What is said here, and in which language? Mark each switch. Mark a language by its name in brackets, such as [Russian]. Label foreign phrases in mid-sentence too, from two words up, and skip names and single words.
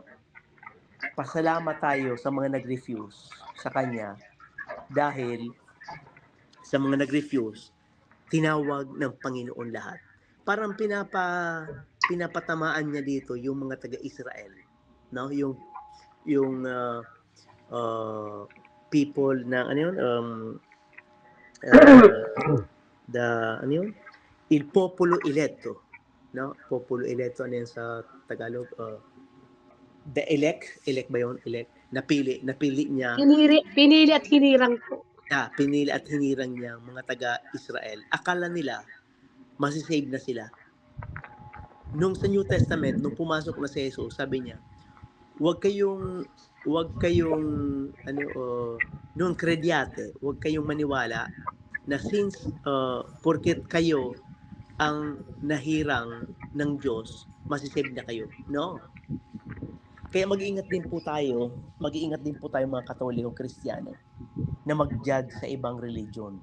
[Filipino] Pasalamat tayo sa mga nag-refuse sa kanya dahil sa mga nag-refuse, tinawag ng Panginoon lahat. Parang pinapatamaan niya dito yung mga taga-Israel, no? Yung people na ano yun, uh, ano yun? [Italian] Il popolo eletto, no? Popolo eletto, [Filipino] ano yan sa Tagalog? [English] The elect [Filipino] ba yun? [English] Elect. [Filipino] Napili niya, Pinili at hinirang po. pinili at hinirang niya mga taga-Israel. Akala nila, masisave na sila. Nung sa New Testament, nung pumasok na si Jesus, sabi niya, huwag kayong [Italian] non crediate, [Filipino] huwag kayong maniwala na since porket kayo ang nahirang ng Diyos, masisave na kayo. No. Kaya mag-iingat din po tayo mga Katoliko Kristiyano na mag-judge sa ibang religion.